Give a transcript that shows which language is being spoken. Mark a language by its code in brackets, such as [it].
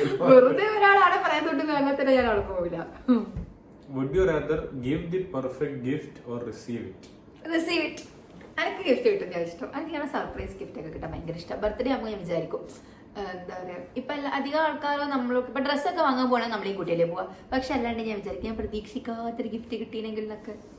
[ml] വെറുതെ ഒരാളാണ് പറയാൻ തൊട്ടെന്ന് പറഞ്ഞാൽ തന്നെ ഞാൻ അവിടെ പോവില്ല. [en] Would you rather give the perfect gift or receive it? Receive it. [ml] എനിക്ക് ഗിഫ്റ്റ് കിട്ടുന്ന ഇഷ്ടം. എനിക്ക് ഇങ്ങനെ സർപ്രൈസ് ഗിഫ്റ്റ് ഒക്കെ കിട്ടാൻ ഭയങ്കര ഇഷ്ടം. ബർത്ത്ഡേ ആകുമ്പോൾ ഞാൻ വിചാരിക്കും എന്താ പറയാ, ഇപ്പൊ അധികം ആൾക്കാരോ നമ്മൾക്ക് ഇപ്പൊ ഡ്രസ്സൊക്കെ വാങ്ങാൻ പോകണമെങ്കിൽ നമ്മളീ കുട്ടിയിലേ പോവാ. പക്ഷെ അല്ലാണ്ട് ഞാൻ വിചാരിക്കും ഞാൻ പ്രതീക്ഷിക്കാത്തൊരു ഗിഫ്റ്റ് കിട്ടിയില്ലെങ്കിൽ എന്നൊക്കെ.